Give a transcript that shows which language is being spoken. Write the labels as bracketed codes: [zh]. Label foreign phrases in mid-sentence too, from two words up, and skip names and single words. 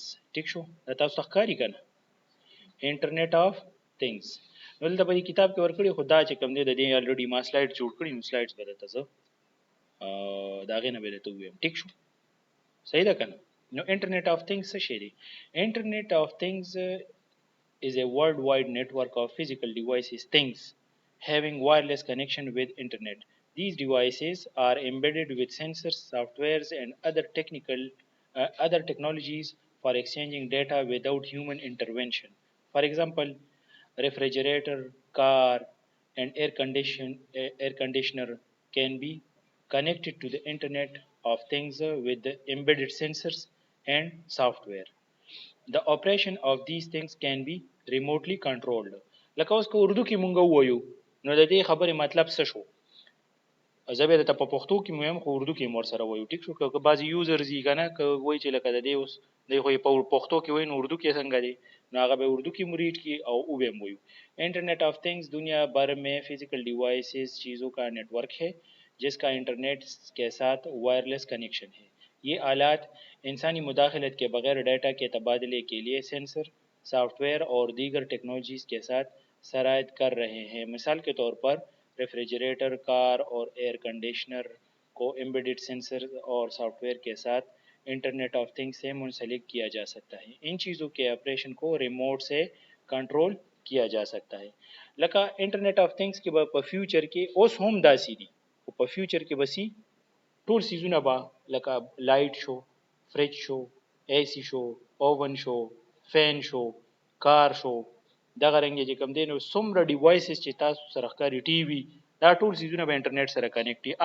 [ps] ټیک شو، دا تاسو ته ښکاري که نه [en] Internet of Things. [ps] نو دلته په دې کتاب کې ورکړي، خو دا چې کوم دی د دې الریډي ما سلایډ جوړ کړي، نو سلایډز به درته زه د هغې نه به درته ووایم. ټیک شو، صحیح ده که نه. نو [en] Internet of Things [ps] څه شی دی؟ [en] Internet of Things is a worldwide network of physical devices, things having wireless connection with internet. These devices are embedded with sensors, softwares, and other technologies for exchanging data without human intervention. For example, refrigerator, car, and air conditioner can be connected to the Internet of Things with the embedded sensors and software. The operation of these things can be remotely controlled. [ps] لکه اوس که اردو کې مونږ ووایو نو د دې خبرې مطلب څه شو؟ زه به درته په پښتو کې مو وایم خو اردو کې مو ورسره وایو. ټیک شو، که بعضې یوزرز یي که نه، که وایي چې لکه د دې اوس دی خو یې په پښتو کې وایي نو اردو کې څنګه دی، نو هغه به اردو کې مو ریډ کړي او وبه مو وایو. [en] Internet of Things [ur] دنیا بھر میں [en] physical devices [ur] چیزوں کا نیٹ ورک ہے جس کا انٹرنیٹ کے ساتھ [en] wireless connection [ur] ہے. یہ آلات انسانی مداخلت کے بغیر ڈیٹا کے تبادلے کے لیے سینسر، سافٹ ویئر اور دیگر ٹیکنالوجیز کے ساتھ شرائط کر رہے ہیں. مثال کے طور پر ریفریجریٹر، کار اور ایئر کنڈیشنر کو [en] embedded sensor [ur] اور سافٹ ویئر کے ساتھ [en] Internet of Things [ur] سے منسلک کیا جا سکتا ہے. ان چیزوں کے آپریشن کو ریموٹ سے کنټرول کیا جا سکتا ہے. [ps] لکه [en] Internet of Things [ps] کې به په فیوچر کې اوس هم داسې دي، خو په فیوچر کې به سي ټول سیزونه به لکه لایټ شو، فریج شو، اے سی شو، اوون شو، فین شو، کار شو، دغه رنګ چې کوم دی نو څومره ډیوایسز چې تاسو سره ښکاري، ټي وي، دا ټول سیزونه به انټرنیټ سره کنیکټ دي.